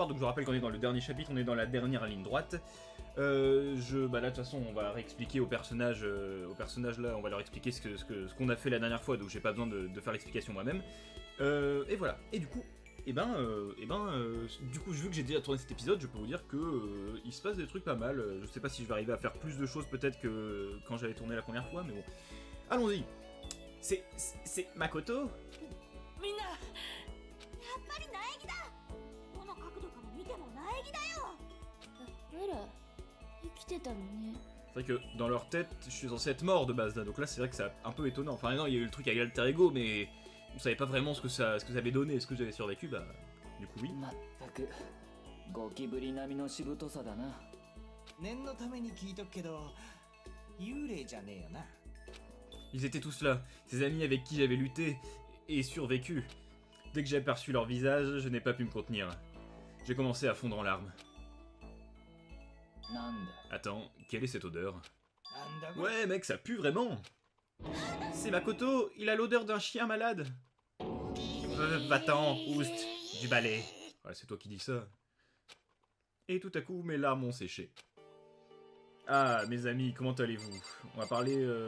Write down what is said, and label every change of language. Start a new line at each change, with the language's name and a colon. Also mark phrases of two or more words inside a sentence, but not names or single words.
French: Donc je vous rappelle qu'on est dans le dernier chapitre, on est dans la dernière ligne droite. Là de toute façon on va réexpliquer aux personnages là, on va leur expliquer ce qu'on a fait la dernière fois, donc j'ai pas besoin de faire l'explication moi-même. Et voilà, et du coup, du coup, vu que j'ai déjà tourné cet épisode, je peux vous dire que il se passe des trucs pas mal. Je sais pas si je vais arriver à faire plus de choses peut-être que quand j'avais tourné la première fois, mais bon. Allons-y. C'est Makoto.
Japanese: みんなやっぱり苗木だどの角度から見ても苗木だよあら生きてたのね
French: C'est vrai que dans leur tête, je suis censé être mort de base là, donc là c'est vrai que c'est un peu étonnant. Enfin non, il y a eu le truc avec l'alter ego, mais on savait pas vraiment ce que ça avait donné. Est-ce que j'avais survécu? Bah, du coup oui.
Japanese: まったくゴキブリ並みのしぶとさだな。念のために聞いとくけど幽霊じゃねえよな。
French: Ils étaient tous là, ces amis avec qui j'avais lutté et survécu. Dès que j'ai aperçu leur visage, je n'ai pas pu me contenir. J'ai commencé à fondre en larmes.
Japanese: なんだ
French: Attends, quelle est cette odeur?
Japanese: なんだこれ。
French: Ouais mec, ça pue vraiment! C'est Makoto, il a l'odeur d'un chien malade! Va-t'en, oust, du balai! Ouais, c'est toi qui dis ça. Et tout à coup, mes larmes ont séché. Ah, mes amis, comment allez-vous? On va parler...